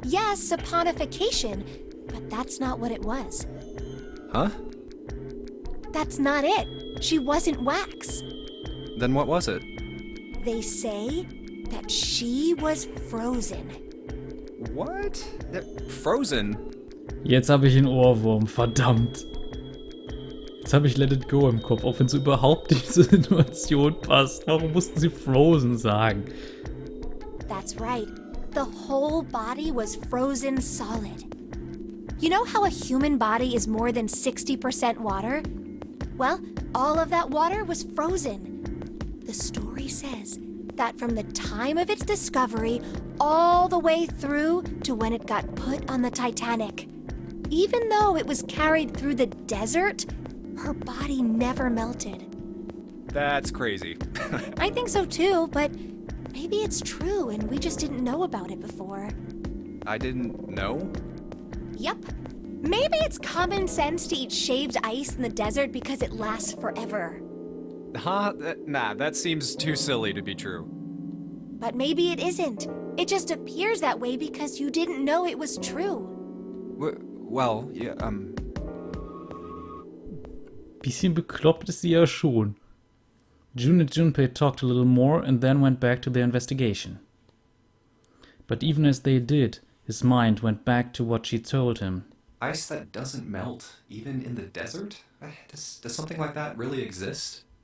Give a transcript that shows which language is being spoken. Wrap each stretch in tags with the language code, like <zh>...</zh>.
<en>Yes, saponification. But that's not what it was. Huh? That's not it. She wasn't wax. Then what was it? They say that she was frozen. What? Frozen?</en> <de>Jetzt habe ich einen Ohrwurm, verdammt. Jetzt habe ich Let It Go im Kopf, auch wenn es überhaupt nicht zur Situation passt. Warum mussten sie Frozen sagen?</de> <en>That's right. The whole body was frozen solid. You know how a human body is more than 60% water? Well, all of that water was frozen. The story says that from the time of its discovery all the way through to when it got put on the Titanic, even though it was carried through the desert, her body never melted. That's crazy. I think so too, but maybe it's true and we just didn't know about it before. I didn't know? Yep. Maybe it's common sense to eat shaved ice in the desert because it lasts forever. Huh? Nah, that seems too silly to be true. But maybe it isn't. It just appears that way because you didn't know it was true. Well, yeah,</en> <de>Bisschen bekloppt ist sie ja schon.</de> <en>June and Junpei talked a little more and then went back to their investigation. But even as they did, his mind went back to what she told him. Ice that doesn't melt, even in the desert? Does something like that really exist?</en>